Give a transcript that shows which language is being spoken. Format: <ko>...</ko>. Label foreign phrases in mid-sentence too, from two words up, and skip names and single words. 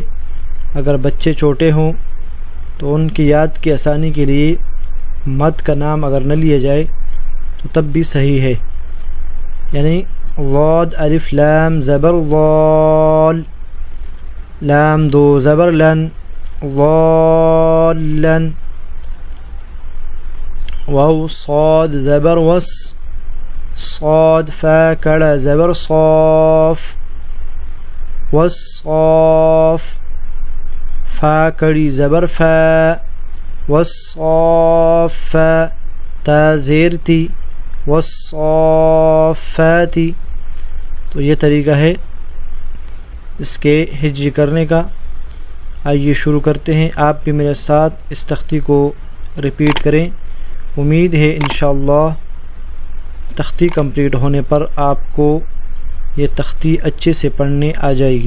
<ur>اگر بچے چھوٹے ہوں تو ان کی یاد کی آسانی کے لیے مد کا نام اگر نہ لیا جائے تو تب بھی صحیح ہے، یعنی ضاد الف لام زبر ضال، لام دو زبر لن، ضالن۔ واو صاد زبر وس، صاد فا کڑا زبر صاف، والصاف، فا کڑی زبر فا، والصاف، تا زیر تی، والصافاتی۔ تو یہ طریقہ ہے اس کے ہجی کرنے کا۔ آئیے شروع کرتے ہیں۔ آپ بھی میرے ساتھ اس تختی کو ریپیٹ کریں۔ امید ہے</ur> <ar>انشاءاللہ</ar> <ur>تختی کمپلیٹ ہونے پر آپ کو یہ تختی اچھے سے پڑھنے آ جائے گی۔</ur>